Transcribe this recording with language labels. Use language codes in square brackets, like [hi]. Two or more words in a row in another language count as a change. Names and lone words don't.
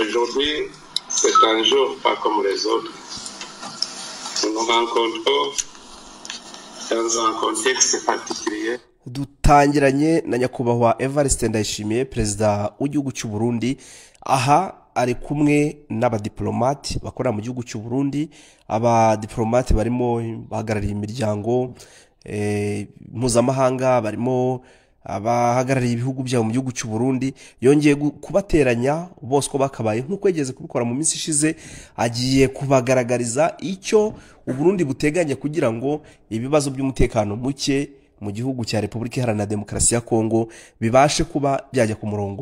[fr] Aujourd'hui, c'est un jour pas comme les autres. Nous nous rencontrons dans un contexte particulier. [rw] Dutangiranye na nyakubahwa Evariste Ndayishimiye perezida w'igihugu cy'u Burundi, aha ari kumwe n'abadiplomate bakorera mu gihugu cy'u Burundi. Abadiplomate barimo bahagarariye imiryango mpuzamahanga, barimo abahagarariye ibihugu byabo mu gihugu cy'u Burundi. Yongeye kubateranya bose ko bakabaye nk'uko yigeze kubikora mu minsi ishize, agiye kubagaragariza icyo u Burundi buteganya kugira ngo ibibazo by'umutekano muke mu gihugu cya Repubulika Iharanira Demokarasi ya Kongo bibashe kuba byajya ku murongo.